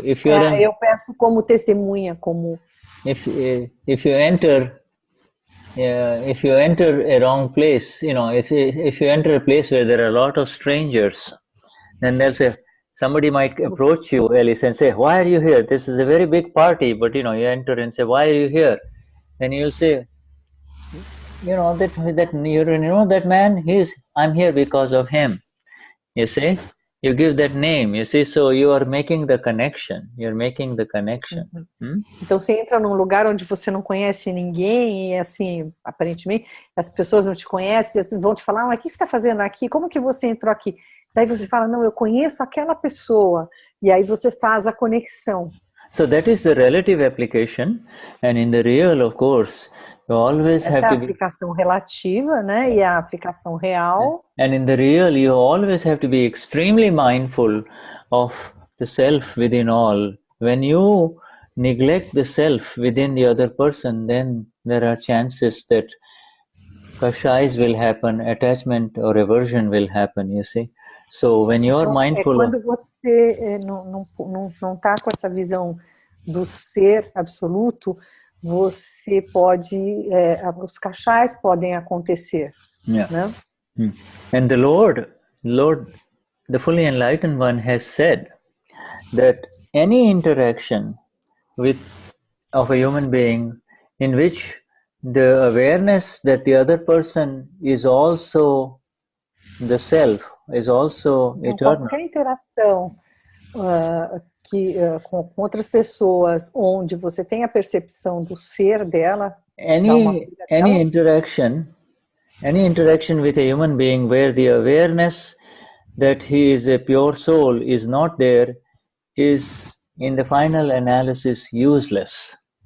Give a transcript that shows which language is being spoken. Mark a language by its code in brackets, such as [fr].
[pt] eu peço como testemunha, como [en] if you enter a wrong place, if you enter a place where there are a lot of strangers, then somebody might approach you, Alice, and say, "Why are you here? This is a very big party." But you enter and say, "Why are you here?" Then you'll say, that man, I'm here because of him. You see? You give that name, you see, so you are making the connection. You're making the connection. [pt] Então você entra num lugar onde você não conhece ninguém e assim, aparentemente, as pessoas não te conhecem, vão te falar, mas o que você está fazendo aqui? Como que você entrou aqui? Daí você fala, não, eu conheço aquela pessoa. E aí você faz a conexão. [en] So that is the relative application, and in the real, of course, you always have to be... [pt] Essa é a aplicação relativa, né? E a aplicação real. [en] And in the real, you always have to be extremely mindful of the self within all. When you neglect the self within the other person, then there are chances that kashais will happen, attachment or aversion will happen, you see. So when you are mindful... [pt] Quando você não está com essa visão do ser absoluto, você pode... os kashais podem acontecer, né? [en] And the Lord, the fully enlightened one, has said that any interaction of a human being in which the awareness that the other person is also the self, is also eternal. [pt] Qualquer interação com outras pessoas onde você tem a percepção do ser dela, [en] any interaction with a human being where the awareness that he is a pure soul is not there is, in the final analysis, useless.